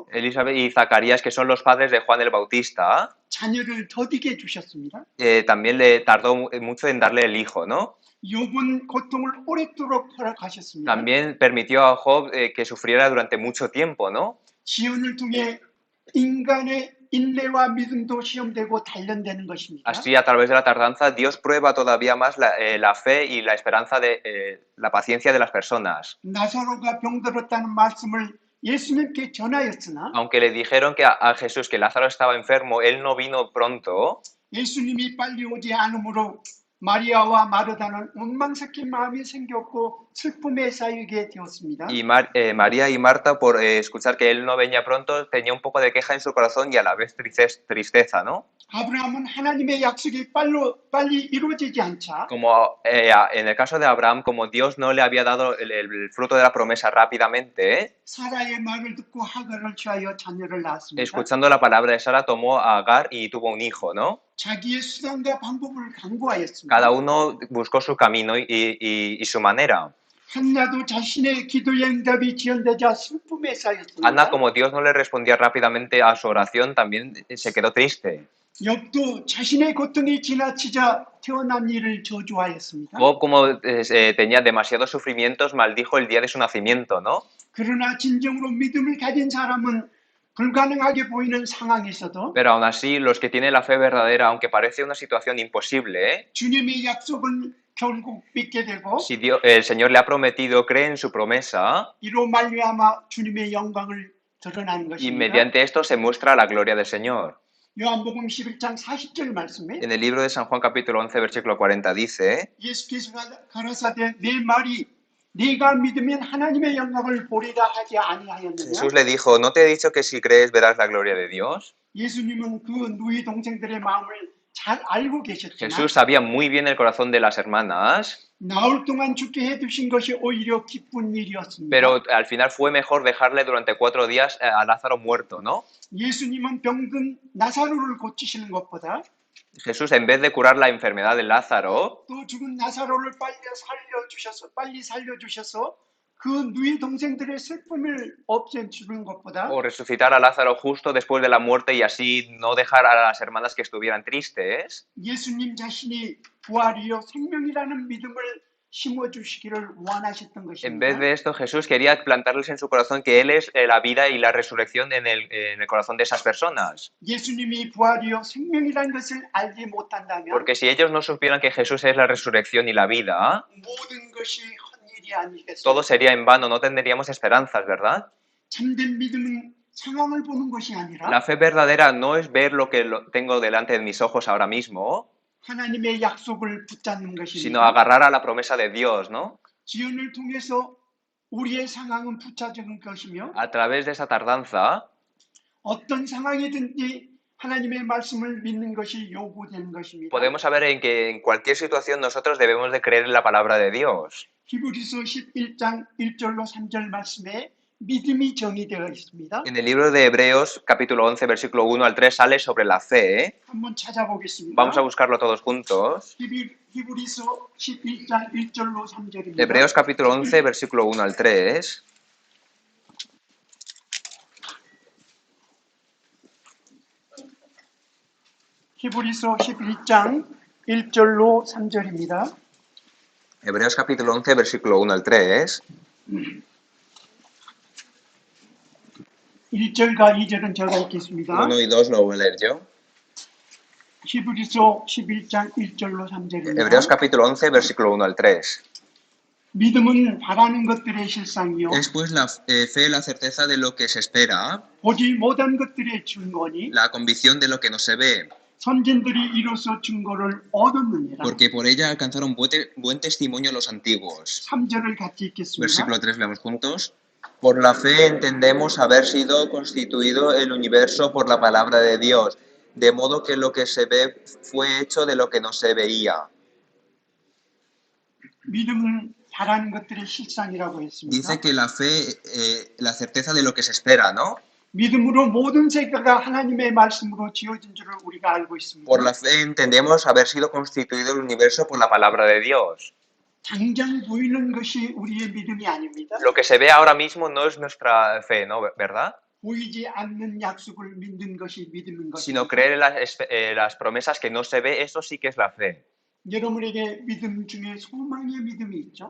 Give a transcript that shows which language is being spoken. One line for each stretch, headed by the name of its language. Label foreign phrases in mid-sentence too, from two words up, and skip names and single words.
Spanish: Elizabeth y Zacarías, que son los padres de Juan el Bautista,
Korean: 자녀를 더디게 주셨습니다.
Spanish: también le tardó mucho en darle el hijo, ¿no?
Korean: 욥은 고통을 오랫도록 허락하셨습니다.
Spanish: También permitió a Job que sufriera durante mucho tiempo, ¿no?
Korean: 지연을 통해 인간의 인내와 믿음도 시험되고 단련되는 것입니다.
Spanish: Así, a través de la tardanza, Dios prueba todavía más la fe y la esperanza la paciencia de las personas.
Korean: 나사로가 병들었다는 말씀을 예수님께 전하였으나
Spanish: Aunque le dijeron que a Jesús que Lázaro estaba enfermo, él no vino pronto.
Korean: 예수님이 빨리 오지 않으므로 마리아와 마르다는 원망 섞인 마음이 생겼고 슬픔에 쌓이게 되었습니다.
Spanish: Y María y Marta, por escuchar que él no venía pronto, tenía un poco de queja en su corazón y a la vez tristeza, ¿no?
Korean: 아브라함은 하나님의 약속이 빨리 이루어지지 않자
Spanish: Como en el caso de Abraham, como Dios no le había dado el fruto de la promesa rápidamente,
Korean: 사라의 말을 듣고 하갈을 취하여 자녀를 낳았습니다.
Spanish: escuchando la palabra de Sara, tomó a Agar y tuvo un hijo, ¿no?
Korean: 자기의 수단과 방법을 강구하였습니다.
Spanish: Cada uno buscó su camino y su manera.
Korean: 한나도 자신의 기도의 응답이 지연되자 슬픔에 쌓였습니다.
Spanish: Ana, como Dios no le respondía rápidamente a su oración, también se quedó triste.
Korean: 욥도 자신의 고통이 지나치자 태어난 일을 저주하였습니다.
Spanish: Job, como tenía demasiados sufrimientos, maldijo el día de su nacimiento, ¿no?
Korean: 그러나 진정으로 믿음을 가진 사람은 불가능하게 보이는 상황에서도
Spanish: Pero aún así, los que tienen la fe verdadera, aunque parece una situación imposible,
Korean: 주님의 약속을 결국 믿게 되고
Spanish: si el Señor le ha prometido, cree en su promesa
Korean: 이로 말미암아 주님의 영광을 드러나는
Spanish: y
Korean: 것입니다.
Spanish: mediante esto se muestra la gloria del Señor.
Korean: 요한복음 11장 40절 말씀에
Spanish: En el libro de San Juan capítulo 11, versículo 40 dice:
Korean: 예수께서 가라사대 내 말이 네가 믿으면 하나님의 영광을 보리라 하지 아니하였느냐?
Spanish: Jesús le dijo, ¿no te he dicho que si crees verás la gloria de Dios?
Korean: 예수님은 그 누이 동생들의 마음을 잘 알고 계셨지만
Spanish: Jesús sabía muy bien el corazón de las hermanas,
Korean: 나올 동안 죽게 해두신 것이 오히려 기쁜 일이었습니다.
Spanish: pero al final fue mejor dejarle durante 4 días a Lázaro muerto, ¿no?
Korean: 예수님은 병든 나사로를 고치시는 것보다
Spanish: Jesús, en vez de curar la enfermedad de Lázaro,
Korean: 또 죽은 나사로를 빨리 살려주셔서 그 누이 동생들의 슬픔을 없애주는 것보다
Spanish: o resucitar a Lázaro justo después de la muerte y así no dejar a las hermanas que estuvieran tristes,
Korean: 예수님 자신이 부활이요 생명이라는 믿음을 심어주시기를 원하셨던
Spanish: en vez
Korean: 것입니다.
Spanish: de esto, Jesús quería plantarles en su corazón que Él es la vida y la resurrección en el corazón de esas personas.
Korean: 예수님이 부활이요 생명이라는 것을 알지 못한다면
Spanish: Porque si ellos no supieran que Jesús es la resurrección y la vida,
Korean: 모든 것이 헛일이 아니겠습니까?
Spanish: todo sería en vano, no tendríamos esperanzas, ¿verdad?
Korean: 참된 믿음은 상황을 보는 것이 아니라
Spanish: La fe verdadera no es ver lo que tengo delante de mis ojos ahora mismo,
Korean: 하나님의 약속을 붙잡는
Spanish: sino
Korean: 것입니다.
Spanish: agarrar a la promesa de Dios, ¿no?
Korean: 지연을 통해서 우리의 상황은 붙잡는 것이며
Spanish: A través de esa tardanza,
Korean: 어떤 상황이든지 하나님의 말씀을 믿는 것이 요구되는 것입니다.
Spanish: podemos saber en que en cualquier situación nosotros debemos de creer en la palabra de Dios.
Korean: 히브리서 11장 1절로 3절 말씀에 믿음이 정의되어 있습니다.
Spanish: En el libro de Hebreos, capítulo 11, versículo 1 al 3, sale sobre la fe.
Korean: 한번 찾아보겠습니다.
Spanish: Vamos a buscarlo todos juntos.
Korean: 히브리서 11장 1절로 3절입니다.
Spanish: Hebreos, capítulo 11, versículo 1 al 3.
Korean: 히브리서 11장 1절로 3절입니다.
Spanish: Hebreos, capítulo 11, versículo 1 al 3.
Korean: 1절과 2절은 제가 읽겠습니다.
Spanish: 1 y 2 lo voy a leer yo.
Korean: 히브리서 11장 1절로 3절입니다.
Spanish: Hebreos, capítulo 11, versículo 1 al 3.
Korean: 믿음은 바라는 것들의 실상이요
Spanish: Es pues la fe la certeza de lo que se espera,
Korean: 보지 못한 것들의 증거니
Spanish: la convicción de lo que no se ve,
Korean: 선진들이 이로써 증거를 얻었느니라.
Spanish: porque por ella alcanzaron buen testimonio los antiguos.
Korean: 3절을 같이 읽겠습니다.
Spanish: Versículo 3, leemos juntos. Por la fe entendemos haber sido constituido el universo por la palabra de Dios, de modo que lo que se ve fue hecho de lo que no se veía.
Korean: 믿음은 바라는 것들의 실상이라고 했습니다.
Spanish: Dice que la fe, la certeza de lo que se espera, ¿no?
Korean: 믿음으로 모든 세계가 하나님의 말씀으로 지어진 줄을 우리가 알고 있습니다.
Spanish: Por la fe entendemos haber sido constituido el universo por la palabra de Dios.
Korean: 당장 보이는 것이 우리의 믿음이 아닙니다.
Spanish: Lo que se ve ahora mismo no es nuestra fe, ¿no? ¿Verdad?
Korean: 보이지 않는 약속을 믿는 것이 믿음인
Spanish: Sino
Korean: 것입니다.
Spanish: creer en las promesas que no se ve, eso sí que es la fe.
Korean: 여러분에게 믿음 중에 소망의 믿음이 있죠.